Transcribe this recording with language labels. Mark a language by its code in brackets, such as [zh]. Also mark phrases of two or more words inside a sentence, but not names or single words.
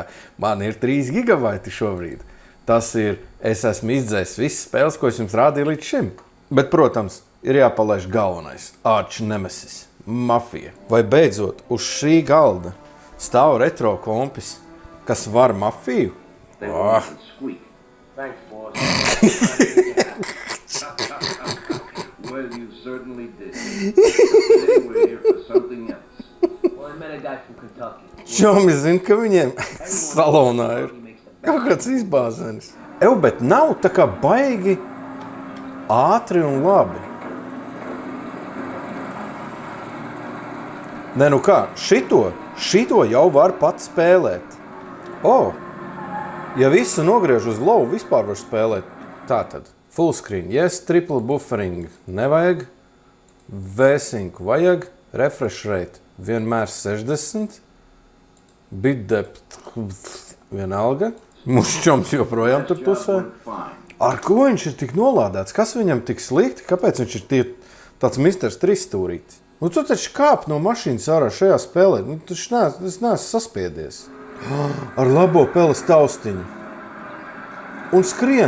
[lv] Man ir 3 gigabaiti šobrīd. Tas ir, es esmu izdzējis visas spēles, ko es jums rādīju līdz šim. Bet, protams, ir jāpalaiž galvenais – arch nemesis, mafija. Vai beidzot uz šī galda stāv retro kompis, kas var mafiju? [en] Thanks, boss. Well, you certainly did. Today we're here for something else. Well, I met a guy from Kentucky. [lv] Čomi zina, ka viņiem salonā ir kaut kāds izbāzenis. Bet nav tā kā baigi ātri un labi. Nē, nu kā, šito jau var pats spēlēt. Ja visu nogriež uz low, vispār var spēlēt. Tātad, [en] full screen, yes, triple buffering, [lv] nevajag, V-Sync vajag, [en] refresh rate [lv] vienmēr 60, [en] bit depth [lv] vienalga, mūsu čoms joprojām tur pusē. Ar ko viņš ir tik nolādēts? Kas viņam tik slikti? Kāpēc viņš ir tāds misters 3 stūrītis? Nu, tu taču kāp no mašīnas ārā šajā spēlē. Nu, es neesmu saspiedies. Ar labo peles taustiņu. Un skrien.